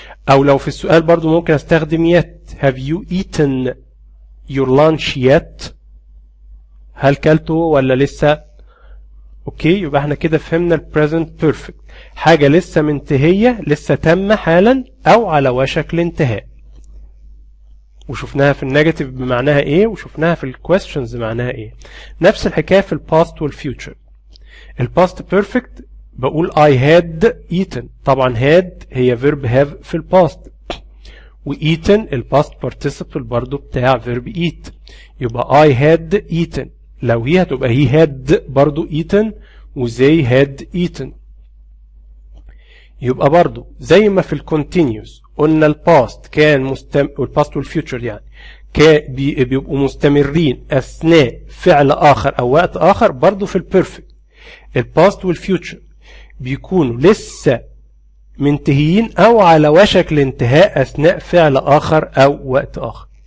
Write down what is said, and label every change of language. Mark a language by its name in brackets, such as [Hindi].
[Arabic] او لو في السؤال برضو ممكن استخدم yet. [English] have you eaten your lunch yet؟ [Arabic] هل كلته ولا لسه؟ اوكي، يبقى احنا كده فهمنا ال present perfect، حاجة لسه منتهية، لسه تم حالا او على وشك الانتهاء. وشفناها في النيجاتيف بمعناها ايه، وشفناها في الكويستشنز بمعناها ايه. نفس الحكايه في الباست والفيوتشر. الباست بيرفكت بقول [English] I had eaten، [Arabic] طبعا had هي verb have في الباست، وeaten الباست participle برضو بتاع verb eat، يبقى I had eaten. لو هي هتبقى [English] he had [Arabic] برضو [English] eaten و they had eaten. [Arabic] يبقى برضو زي ما في الكونتينيوس قلنا الباست كان الباست والفيوتشر يعني بيبقوا مستمرين اثناء فعل اخر او وقت اخر، برضو في البيرفكت الباست والفيوتشر بيكونوا لسه منتهيين او على وشك الانتهاء اثناء فعل اخر او وقت اخر.